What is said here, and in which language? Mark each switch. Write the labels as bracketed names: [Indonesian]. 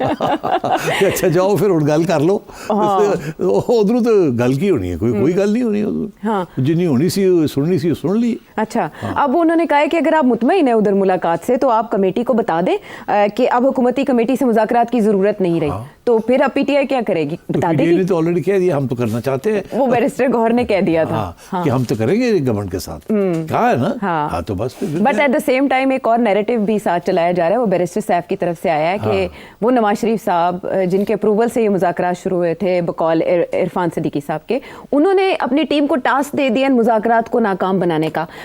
[Urdu] اچھا جاؤ پھر گل کر لو. [Punjabi] ادھر تو گل کی ہونی ہے, کوئی گل نہیں ہونی ادھر, جنی ہونی سی سننی سی سن لی. [Urdu] اچھا اب انہوں نے کہا ہے کہ اگر آپ مطمئن ہیں ادھر ملاقات سے تو آپ کمیٹی کو بتا دیں کہ اب حکومتی کمیٹی سے مذاکرات کی ضرورت نہیں رہی. تو پھر اب پی ٹی آئی کیا کرے گی, بتا دے گی؟ تو آلریڈی کہہ دیا ہم تو کرنا چاہتے ہیں, وہ بیرسٹر گوہر نے کہہ دیا تھا کہ ہم تو کریں گے گورنمنٹ کے ساتھ, کہا ہے نا. ہاں تو بس. [English] but at the same time [Urdu] ایک اور نیریٹو بھی ساتھ چلایا جا رہا ہے, وہ بیرسٹر صاحب کی طرف سے آیا ہے کہ وہ نواز شریف صاحب جن کے اپروول سے یہ مذاکرات شروع ہوئے تھے بقول عرفان صدیقی صاحب کے, انہوں نے اپنی ٹیم کو ٹاسک دے دیا مذاکرات کو ناکام بنانے کا.